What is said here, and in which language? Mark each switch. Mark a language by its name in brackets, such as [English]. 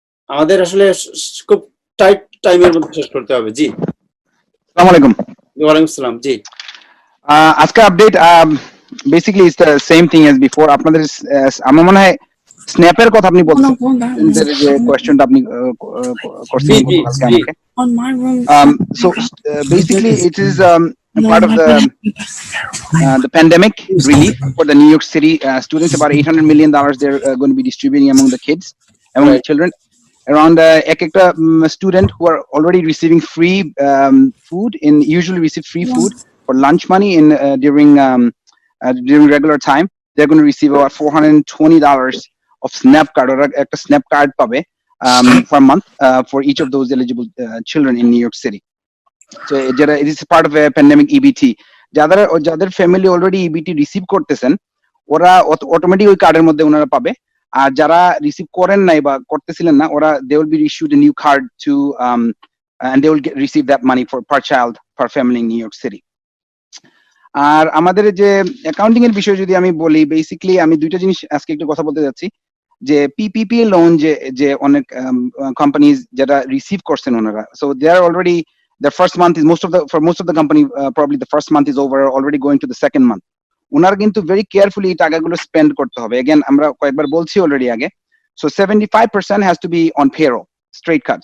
[Bangla] আমাদের আসলে খুব টাইট টাইমের মধ্যে শেষ করতে হবে। জি, আসসালামু আলাইকুম। ওয়ালাইকুম আসসালাম। জি, [English] আজকে update basically is the same thing as before. [Bangla] আপনাদের আমার মনে হয় স্ন্যাপের কথা আপনি বলছেন, যে কোয়েশ্চনটা আপনি করছেন আজকে আমাকে। [English] So basically it is a part of the pandemic relief for the New York City students. About $800 million they're going to be distributing among the kids, among the children. Around ekta student who are already receiving free food, usually receive free food for lunch money during regular time. They're going to receive about $420 of SNAP card, or ekta SNAP card pabe per month for each of those eligible children in New York City. So it is part of a pandemic EBT. [Bangla] যাদের family already EBT receive করতেছেন, ওরা automatic ওই কার্ডের মধ্যে ওনারা পাবে। [English] আর যারা রিসিভ করেন নাই বা করতেছিলেন না, ওরা they will be issued a new card to and they will receive that money for per child per family in New York City. [Bangla] আর আমাদের যে অ্যাকাউন্টিং এর বিষয় যদি আমি বলি, বেসিক্যালি আমি দুইটা জিনিস আজকে একটু কথা বলতে যাচ্ছি। [English] যে PPP loan যে অনেক কোম্পানিজ যারা রিসিভ করছেন ওনারা, so they are already the first month is for most of the company probably the first month is over, already going to the second month. [Bangla] ওনারা কিন্তু very carefully টাকাগুলো spend করতে হবে। [English] again আমরা কয়েকবার বলছি অলরেডি আগে, so 75% has to be on payroll, straight cut.